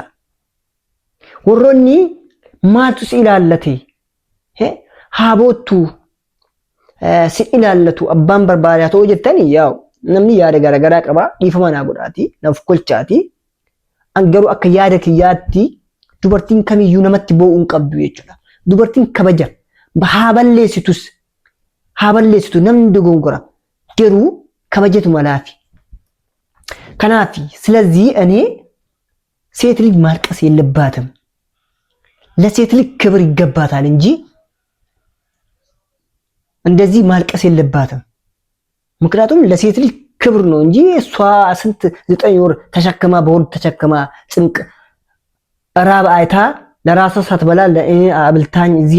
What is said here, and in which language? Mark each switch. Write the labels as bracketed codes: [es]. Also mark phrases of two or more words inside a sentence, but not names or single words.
[om] Warroonni maaltu si ilaallate haa boottu si ilaallatu abbaan barbaadaa ta'uu jettanii yaa'u namni yaada garagaraa qaba dhiifama naa godhaati naaf kolchaati. An garuu akka yaada kiyyaatti dubartiin kamiyyuu namatti boo'uun qabdu jechuudha. Dubartiin kabaja haa balleessitu namni dogongora garuu kabajatu malaafi. [am] ከናፊ ስለዚህ እኔ ሴት ልጅ ማልቀስ የለባትም። ለሴት ልጅ ክብር ይገባታል እንጂ እንደዚህ ማልቀስ የለባትም። ምክንያቱም ለሴት ልጅ ክብር ነው እንጂ እሷ ስንት 9 ወር ተሸክማ በወር ተሸክማ ጽንቅ ራብ አይታ ለራሷ ሳትበላ ለእኔ አብልታኝ እዚህ